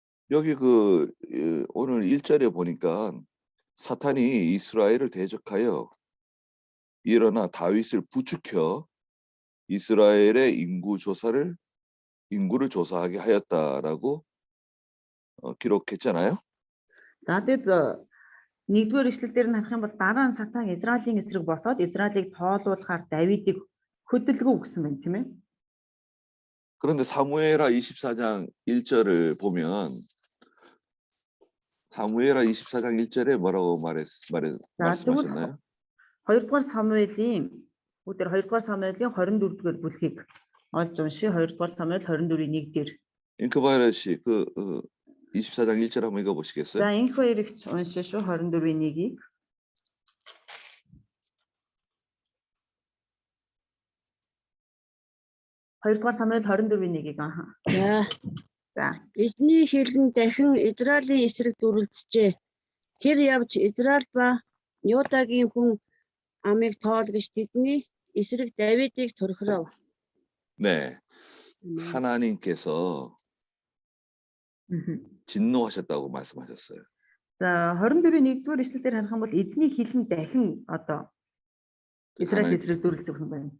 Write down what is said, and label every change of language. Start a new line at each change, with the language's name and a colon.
Korean: 여기 오늘 1절에 보니까 사탄이 이스라엘을 대적하여 일어나 다윗을 부추겨 이스라엘의 인구를 조사하게 하였다라고 기록했잖아요.
Mongolian: За тэгэд 1-р ишлэл дээр нь харах юм бол дараа нь сатан Израилийн эсрэг босоод Израилийг тоолуулахаар Давидыг хөдөлгөө өгсөн байна, тийм ээ.
Korean: 그런데 사무엘하 24장 1절을 보면 사무엘하 24장 1절에 뭐라고 말씀하셨나요?
Mongolian: 2-р Самуэлийн 24-р бүлгийг олж унши 2-р Самуэль 24-ийн 1 дээр.
Korean: 인크바이러 씨, 24장 1절 한번 읽어보시겠어요?
Mongolian: За энэ хоёрыг уншиж шүү 24-ийн 1-ийг. хоёрдугаар Самуэль 24-ийн 1-ийг За. Эдний хэлэн дахин Израилийн эсрэг дүрлжжээ. Тэр явж Израиль ба Юдагийн хүн амыг тоолгож тэдний эсрэг Давидыг турхирав.
Korean: 네. 하나님께서 진노하셨다고 말씀하셨어요.
Mongolian: За 24-ийн 1-р ишлэл дээр харах юм бол эзний хэлэн дахин одоо Израиль эсрэг дүрлжсэн байна.